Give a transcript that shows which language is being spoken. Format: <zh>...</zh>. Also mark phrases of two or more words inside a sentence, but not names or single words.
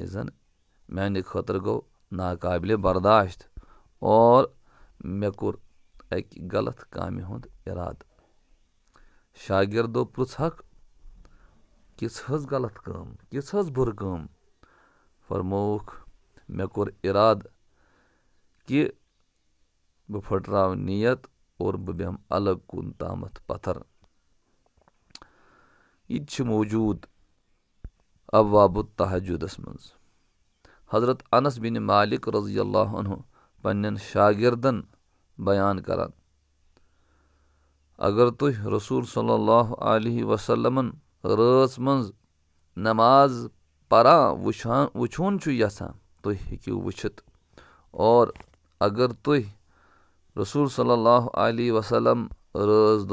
<ks>زن میانہِ خٲطرٕ گوٚو ناقابلِ برداشت اور مےٚ کوٚر اکہِ غلط کامہِ ہُنٛد ارادٕ شاگردو پرٛژھکھ کِژھ حظ غلط کٲم کِژھ حظ بُرٕ کٲم فرمووُکھ مےٚ کوٚر ارادٕ کہِ بہٕ پھٕٹراو نیت اور بہٕ بیٚہمہٕ الگ کُن تامتھ پتھر یہِ تہِ چھُ موجوٗد ابواب التہجدس منٛز حضرت انس بن مالک</ks> <ar>رضی اللہ عنہ</ar> <ks>پننٮ۪ن شاگردن بیان کران اگر تُہۍ رسول</ks> <ar>صلی اللہ علیہ وسلمن</ar> <ks>رٲژ منٛز نماز پران وٕچھُن چھُ یژھان تُہۍ ہیٚکِو وٕچھِتھ اور اگر تُہۍ رسول</ks> <ar>صلی اللہ علیہ وسلم</ar> <ks>رٲژ</ks>